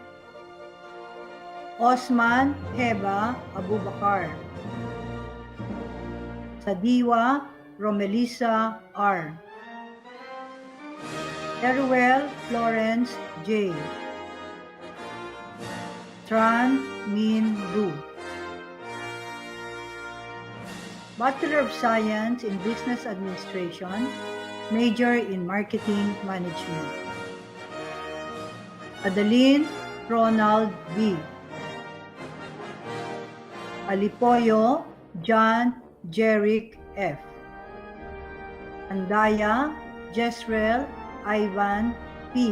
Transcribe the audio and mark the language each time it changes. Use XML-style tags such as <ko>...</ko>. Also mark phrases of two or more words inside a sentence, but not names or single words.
<en>Osman Heba Abubakar. Sadiwa Romelisa R. Teruel Florence J. Tran Min Du. Bachelor of Science in Business Administration, Major in Marketing Management. Adeline Ronald B. Alipoyo John Jerick F. Andaya Jezreel Ivan P.</en>